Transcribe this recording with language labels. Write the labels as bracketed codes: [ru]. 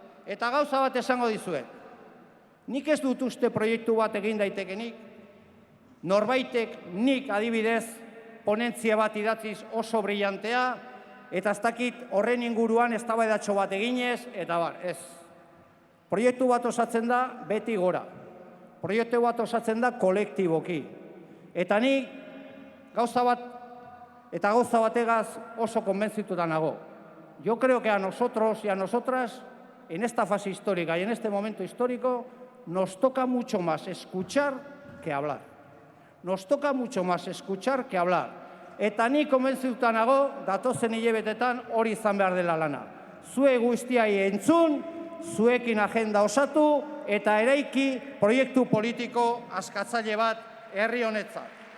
[eu] Eta gauza bat esango dizuet. Nik ez dut uste proiektu bat egin daitekenik, norbaitek nik adibidez ponentzia bat idatziz oso brillantea, eta ez dakit horren inguruan eztabaidatxo bat eginez, eta bar, ez. Proiektu bat osatzen da beti gora. Proiektu bat osatzen da kolektiboki. Eta ni gauza bategaz oso konbentzituta nago. [es] Yo creo que a nosotros y a nosotras, en esta fase histórica y en este momento histórico, nos toca mucho más escuchar que hablar. Nos toca mucho más escuchar que hablar. [eu] Eta ni konbentzituta nago, datozen hilabetetan hori izan behar dela lana. Zue guztiai entzun, zuekin agenda osatu eta eraiki proiektu politiko askatzaile bat herri honetzat.